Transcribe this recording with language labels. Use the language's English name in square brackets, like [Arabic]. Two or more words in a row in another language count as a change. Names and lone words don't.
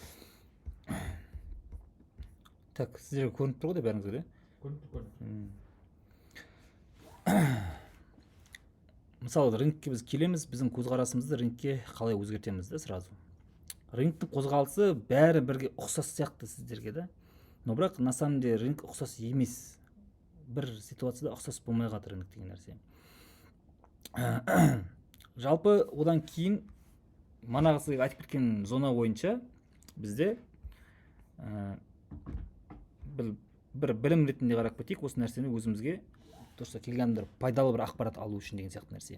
[Kazakh] Так, сіздерге көрініп тұр ғой деп бәріңізге де? Көрініп. Мысалы, рынокке біз келеміз, біздің көзқарасымызды рынокке қалай өзгертеміз де сразу. Рыноктың қозғалысы бәрі бірге ұқсас сияқты сіздерге де. Но бірақ [Russian] на самом деле [Kazakh] рынок ұқсас емес. Бір ситуацияда ұқсас болмай қалады рынок деген нәрсе. Жалпы одан кейін манағы сізге айтып кеткен зона бойынша бізде бір білім ретінде қарап кетейік, осы нәрсені өзімізге дұрыс келгендер пайдалы бір ақпарат алу үшін деген сияқты нәрсе.